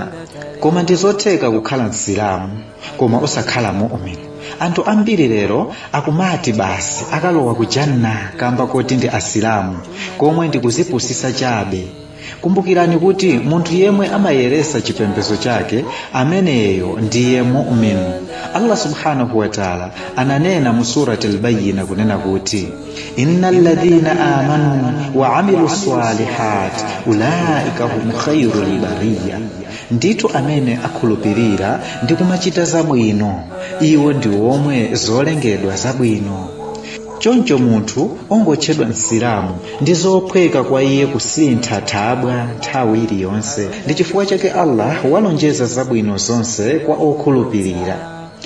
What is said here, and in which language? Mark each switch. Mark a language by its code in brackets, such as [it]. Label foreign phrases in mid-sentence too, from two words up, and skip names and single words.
[ny] Koma ndizotheka kukhala Msilamu koma osakhala mu'min. Anthu ambiri lero akumati basi akalowa ku Janna kamba kuti ndi Asilamu, komwe ndi kuzipusisa chabe. Kumbukirani kuti munthu yemwe amayeresa chipembedzo chake, ameneyo ndiye mu'min. [ar] الله سبحانه وتعالى [ny] ananena mu surati al-Bayyina kunena kuti [ar] إن الذين آمنوا وعملوا الصالحات أولئك هم خير البرية, [ny] ndithu amene akhulupirira ndi kumachita zabwino, iwo ndi omwe zolengedwa zabwino. Choncho munthu ongotchedwa Msilamu ndi zophweka kwa iye kusintha thabwa nthawi iliyonse, ndi chifukwa chake Allah walonjeza zabwino zonse kwa okhulupirira.